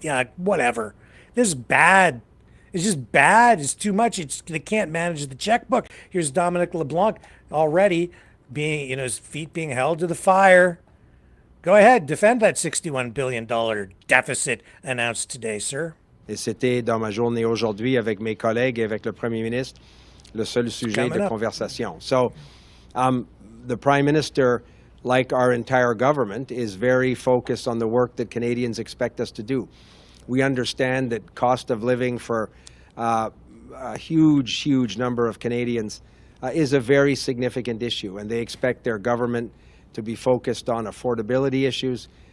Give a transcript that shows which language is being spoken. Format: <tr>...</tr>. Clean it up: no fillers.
<en>Yeah, whatever. This is bad. It's just bad. It's too much. They can't manage the checkbook. Here's Dominic LeBlanc already being, you know, his feet being held to the fire. Go ahead, defend that $61 billion deficit announced today, sir.</en> <fr>Et c'était dans ma journée aujourd'hui avec mes collègues et avec le Premier ministre le seul sujet de conversation.</fr> <en>So the Prime Minister, like our entire government, is very focused on the work that Canadians expect us to do. We understand that cost of living for a huge number of Canadians is a very significant issue, and they expect their government to be focused on affordability issues.</en>